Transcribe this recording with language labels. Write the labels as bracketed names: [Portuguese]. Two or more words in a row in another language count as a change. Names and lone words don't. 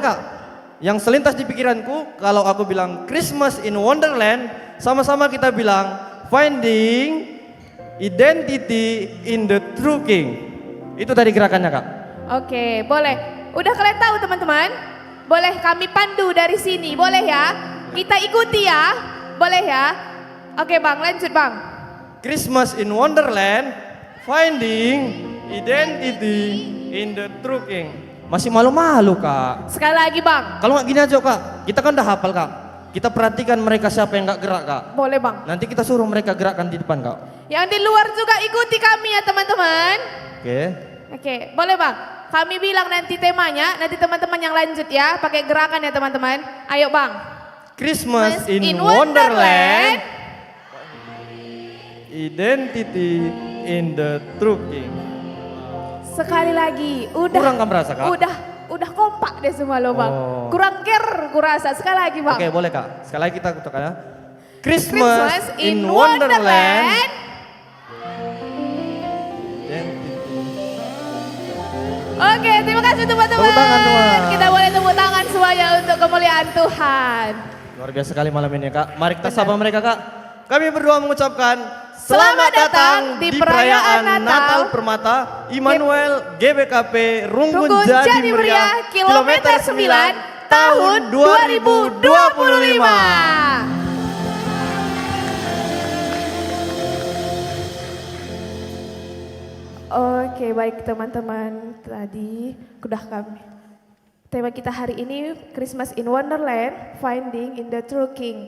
[Indonesian] kak? Yang selintas di pikiranku, kalau aku bilang [English] Christmas in Wonderland, [Indonesian] sama-sama kita bilang [English] Finding Identity in the True King. [Indonesian] Itu tadi gerakannya kak. Oke, boleh. Udah kalian tahu teman-teman? Boleh kami pandu dari sini, boleh ya? Kita ikuti ya, boleh ya? Oke bang, lanjut bang. [English] Christmas in Wonderland, Finding Identity in the True King. [Indonesian] Masih malu-malu kak. Sekali lagi bang, Kalau nggak gini aja kak, kita kan udah hafal kak. Kita perhatikan mereka siapa yang nggak gerak kak. boleh bang. Nanti kita suruh mereka gerakkan di depan kak. Yang di luar juga ikuti kami ya teman-teman. Oke. Oke, boleh bang. Kami bilang nanti temanya, nanti teman-teman yang lanjut ya, pakai gerakan ya teman-teman. Ayo bang. [English] Christmas in Wonderland. Wonderland, Identity in the True King. [Indonesian] Sekali lagi, udah. Kurang kamu rasa kak? Udah kompak deh semua lo bang. Oh. Kurang ger, kurasa. Sekali lagi bang. Oke boleh kak. Sekali lagi kita kutukan ya. [English] Christmas in Wonderland. [Indonesian] Oke, terima kasih teman-teman. Tepuk tangan, teman. Kita boleh tepuk tangan semuanya untuk kemuliaan Tuhan. Luar biasa sekali malam ini kak. Mari kita sapa mereka kak. Kami berdua mengucapkan Selamat datang di perayaan Natal Permata Immanuel GBKP Runggun Runggun Jadi Meriah kilometer 9 tahun 2025. Oke, baik teman-teman. Tadi udah kami. Tema kita hari ini [English] Christmas in Wonderland, Finding in the True King.